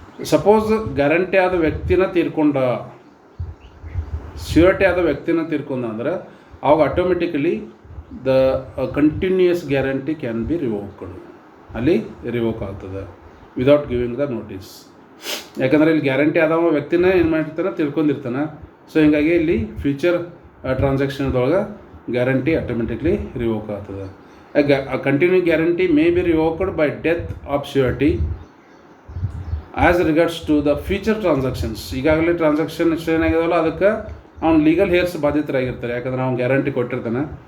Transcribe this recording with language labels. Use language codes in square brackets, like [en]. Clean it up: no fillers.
[kn] Suppose guarantee ಆದ ವ್ಯಕ್ತಿನ ತೀರ್ಕೊಂಡ, surety ಆದ ವ್ಯಕ್ತಿನ ತೀರ್ಕೊಂಡ ಅಂದರೆ ಅವಾಗ automatically [en] The continuous guarantee can be revoked. [kn] ಅಲ್ಲಿ ರಿವೋಕ್ ಆಗ್ತದೆ [en] Without giving the notice. [kn] ಯಾಕಂದರೆ ಇಲ್ಲಿ ಗ್ಯಾರಂಟಿ ಆದವ ವ್ಯಕ್ತಿನ ಏನು ಮಾಡಿರ್ತಾನೆ ತಿಳ್ಕೊಂಡಿರ್ತಾನೆ. ಸೊ ಹೀಗಾಗಿ ಇಲ್ಲಿ ಫ್ಯೂಚರ್ ಟ್ರಾನ್ಸಾಕ್ಷನ್ದೊಳಗೆ ಗ್ಯಾರಂಟಿ ಆಟೋಮೆಟಿಕ್ಲಿ ರಿವೋಕ್ ಆಗ್ತದೆ. [en] A continuing guarantee may be revoked by death of surety as regards to the future transactions. [kn] ಈಗಾಗಲೇ ಟ್ರಾನ್ಸಾಕ್ಷನ್ ಏನಾಗಿದಾವಲ್ಲ ಅದಕ್ಕೆ ಅವ್ನು ಲೀಗಲ್ ಹೇರ್ಸ್ ಬಾಧಿತರಾಗಿರ್ತಾರೆ, ಯಾಕಂದ್ರೆ ಅವ್ನು ಗ್ಯಾರಂಟಿ ಕೊಟ್ಟಿರ್ತಾನೆ.